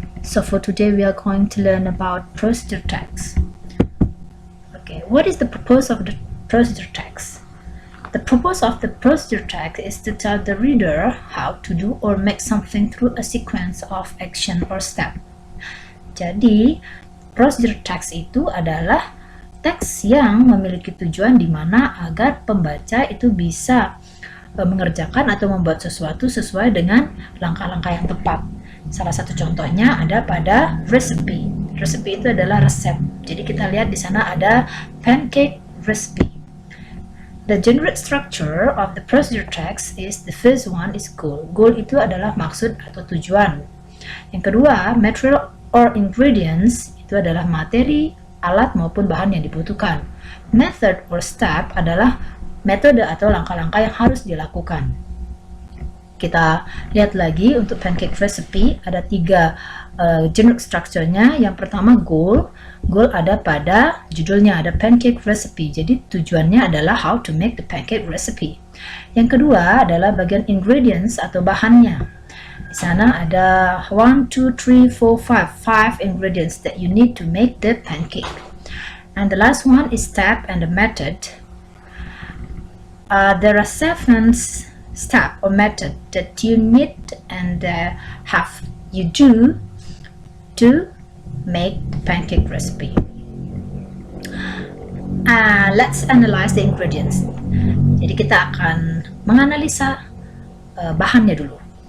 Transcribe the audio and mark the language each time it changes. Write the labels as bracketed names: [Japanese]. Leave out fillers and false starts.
[English] So for today we are going to learn about procedure tags. Okay, what is the purpose of the procedure tags? The purpose of the procedure tag is to tell the reader how to do or make something through a sequence of action or step. [Indonesian] Jadi, procedure tags itu adalah teks yang memiliki tujuan di mana agar pembaca itu bisa mengerjakan atau membuat sesuatu sesuai dengan langkah-langkah yang tepat. Salah satu contohnya ada pada recipe. Recipe itu adalah resep. Jadi kita lihat di sana ada pancake recipe. [English] The general structure of the procedure text is the first one is goal. [Indonesian] Goal itu adalah maksud atau tujuan. Yang kedua, [English] material or ingredients [Indonesian] itu adalah materi, alat maupun bahan yang dibutuhkan. [English] Method or step [Indonesian] adalah metode atau langkah-langkah yang harus dilakukan. Kita lihat lagi untuk pancake recipe ada tiga generic structure-nya. Yang pertama goal. Goal ada pada judulnya, ada pancake recipe. Jadi tujuannya adalah [English] how to make the pancake recipe. [Indonesian] Yang kedua adalah bagian ingredients atau bahannya. Di sana ada 1, 2, 3, 4, 5 [English] ingredients that you need to make the pancake. And the last one is step and the method. There are 7 steps or method that you need and have you do to make the pancake recipe. Let's analyze the ingredients. [Indonesian] Jadi kita akan menganalisa bahannya dulu.